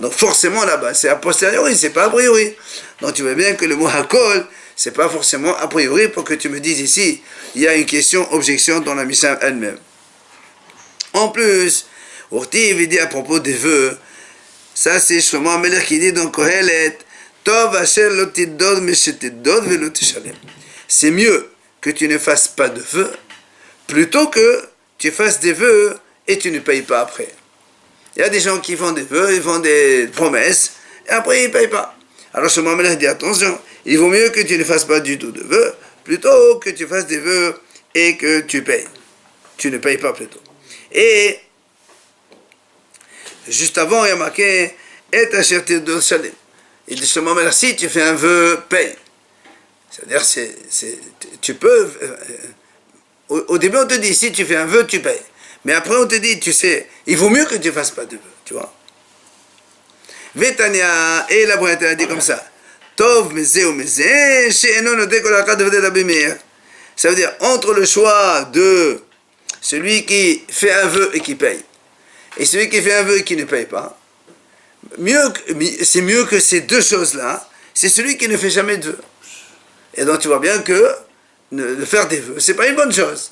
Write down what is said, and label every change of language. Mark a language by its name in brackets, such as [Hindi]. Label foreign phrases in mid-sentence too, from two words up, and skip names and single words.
[French] Donc forcément là-bas, c'est a posteriori, c'est pas a priori. Donc tu vois bien que le mot hakol, c'est pas forcément a priori pour que tu me dises ici, il y a une objection dans la Mishnah elle-même. En plus, Urtiv dit à propos des vœux, ça c'est Shlomo HaMelech qui dit dans Kohelet, [Hebrew] טוב אשר לא תדור משתדור ולא תשלם. [French] C'est mieux que tu ne fasses pas de vœux, plutôt que tu fasses des vœux et tu ne payes pas après. Il y a des gens qui font des vœux, ils font des promesses, et après ils ne payent pas. Alors Shlomo HaMelech dit attention, il vaut mieux que tu ne fasses pas du tout de vœux, plutôt que tu fasses des vœux et que tu payes. Tu ne payes pas plutôt. Et juste avant, il y a marqué et [Hebrew] אשר תדור שלם. [French] Il dit Shlomo HaMelech, si tu fais un vœu, paye. C'est-à-dire, tu peux. Au début, on te dit si tu fais un vœu, tu payes. Mais après, on te dit, tu sais, il vaut mieux que tu ne fasses pas de vœu, tu vois. Vetania, et la Braïta a dit comme ça [Hebrew] טוב מזה ומזה, שאינו נודר כל אחד ודי רבי מאיר. [French] Ça veut dire, entre le choix de celui qui fait un vœu et qui paye, et celui qui fait un vœu et qui ne paye pas, c'est mieux que ces deux choses-là, c'est celui qui ne fait jamais de vœux. Et donc tu vois bien que de faire des vœux, c'est pas une bonne chose.